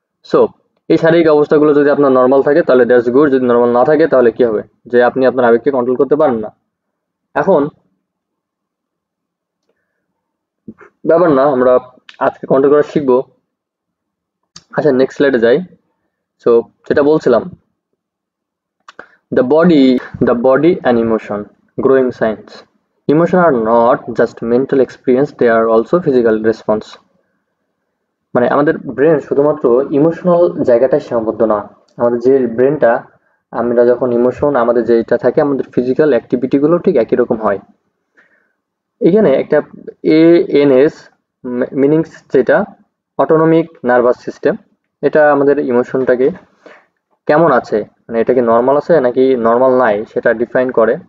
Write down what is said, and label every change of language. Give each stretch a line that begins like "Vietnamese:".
Bangla: So এই শারীরিক অবস্থাগুলো যদি আপনার নর্মাল থাকে, তাহলে
English: That's good.
Bangla: যদি নর্মাল না থাকে, তাহলে কি হবে, যে আপনি আপনার আবেগকে কন্ট্রোল করতে পারেন না। এখন ব্যাপার না, আমরা আজকে কন্ট্রোল করা শিখবো। আচ্ছা, নেক্সট স্লাইডে যাই। সো যেটা বলছিলাম,
English: the body and emotion growing science. Emotion are not just mental experience, they are also physical response.
Bangla: মানে আমাদের ব্রেন শুধুমাত্র ইমোশনাল জায়গাটাই সীমাবদ্ধ না, আমাদের যে ব্রেনটা, আমরা যখন ইমোশন আমাদের যেটা থাকে, আমাদের ফিজিক্যাল অ্যাক্টিভিটিগুলো ঠিক একই রকম হয়। এখানে একটা এএনএস মিনিংস, যেটা অটোনমিক নার্ভাস সিস্টেম, এটা আমাদের ইমোশনটাকে কেমন আছে, মানে এটা কি নর্মাল আছে নাকি নর্মাল নাই, সেটা ডিফাইন করে।